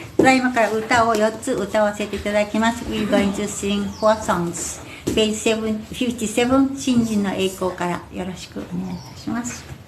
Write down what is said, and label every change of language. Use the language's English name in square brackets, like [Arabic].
[Japanese] ただいまから歌を4つ歌わせていただきます。 [English] We're going to sing 4 songs. [Japanese] Page 57、新人の栄光からよろしくお願いいたします。